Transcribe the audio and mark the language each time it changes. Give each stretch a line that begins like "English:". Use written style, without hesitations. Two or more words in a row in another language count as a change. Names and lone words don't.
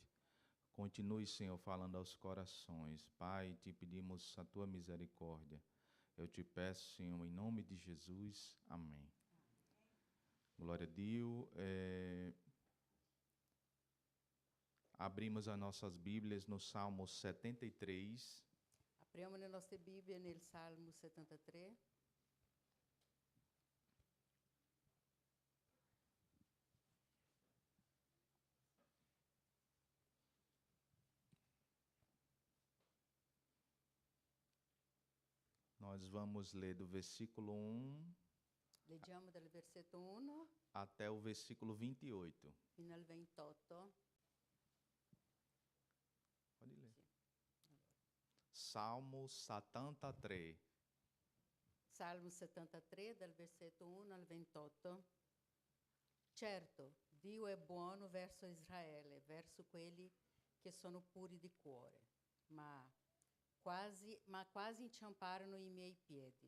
Portuguese: Continue, Senhor, falando aos corações. Pai, te pedimos a Tua misericórdia. Eu te peço, Senhor, em nome de Jesus. Amém. Glória a Deus. Abrimos as nossas Bíblias no Salmo 73.
Italian: Apriamo le nostre Bibbie nel Salmo 73.
Portuguese: Nós vamos ler do versículo 1
Italian: Leggiamo dal versetto 1
Portuguese: até o versículo 28.
Italian: fino al 28.
Portuguese: Pode ler.
Italian: Sì. Salmo 73. Salmo 73, dal versetto 1 al 28. Certo, Dio è buono verso Israele, verso quelli che sono puri di cuore, ma quasi inciamparono i miei piedi.